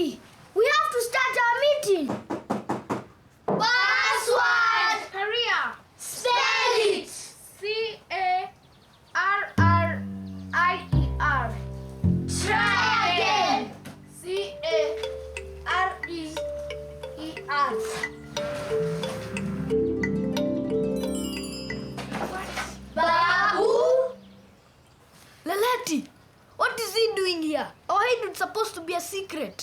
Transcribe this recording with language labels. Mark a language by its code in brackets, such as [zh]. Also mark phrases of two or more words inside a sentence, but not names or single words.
[en] We have to start our meeting. Password! Maria, Spell it! C-A-R-R-I-E-R. Try again. C-A-R-E-E-R. Babu? Leleti, what is he doing here? Our head was supposed to be a secret.